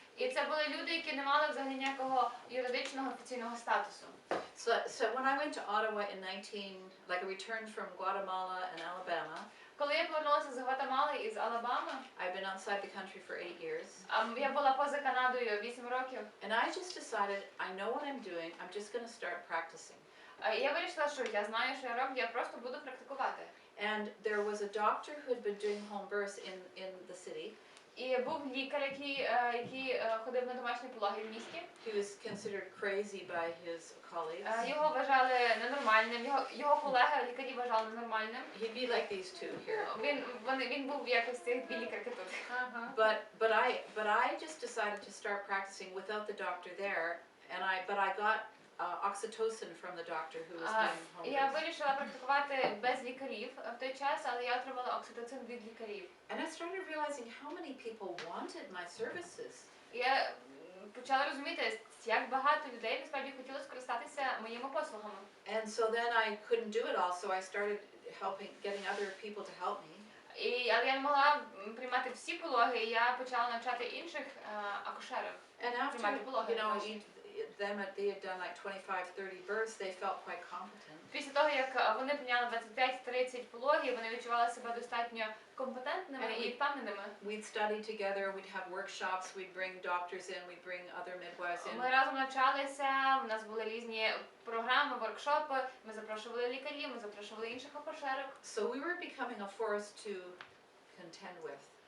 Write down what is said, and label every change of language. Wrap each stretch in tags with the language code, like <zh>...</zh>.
<uk>І це були люди, які не мали взагалі ніякого юридичного офіційного статусу.</uk> <en>So when I went to Ottawa in I returned from Guatemala and Alabama.</en> <uk>Коли я повернулася з Гватемали і з Алабами,</uk> <en>I've been outside the country for 8 years.</en> <uk>Я була поза Канадою 8 років.</uk> <en>And I just decided, I know what I'm doing, I'm just going to start practicing.</en> <uk>Я вирішила, що я знаю, що я роблю, я просто буду практикувати.</uk> <en>And there was a doctor who had been doing home births in the city.</en> <uk>І був лікар, який ходив на домашні пологи в місті.</uk> <en>He was considered crazy by his colleagues.</en> <uk>Його вважали ненормальним, його колеги, лікарі вважали ненормальним.</uk> <en>He'd be like these two here.</en> <uk>Він був якось ці білі карикатури.</uk> <en>But I just decided to start practicing without the doctor there, but I got oxytocin from the doctor who was doing home</en> <uk>Я</uk> <en>births.</en> <uk>вирішила практикувати без лікарів в той час, але я отримала окситоцин від лікарів.</uk> <en>And I started realizing how many people wanted my services.</en> <uk>Я почала розуміти, як багато людей насправді хотіли скористатися моїми послугами.</uk> <en>And so then I couldn't do it all, so I started getting other people to help me.</en> <uk>Але я не могла приймати всі пологи, і я почала навчати інших акушерок.</uk> <en>And after,</en> <uk>Приймати пологи.</uk> <en>they had done like 25-30 births, they felt quite competent.</en> <uk>Після того, як вони прийняли 25-30 пологів, вони відчували себе достатньо компетентними і впевненими.</uk> <en>We'd study together, we'd have workshops, we'd bring doctors in, we'd bring other midwives in.</en> <uk>Ми разом навчалися, у нас були різні програми, воркшопи, ми запрошували лікарів, ми запрошували інших акушерок.</uk> <en>So we were becoming a force to contend with.</en>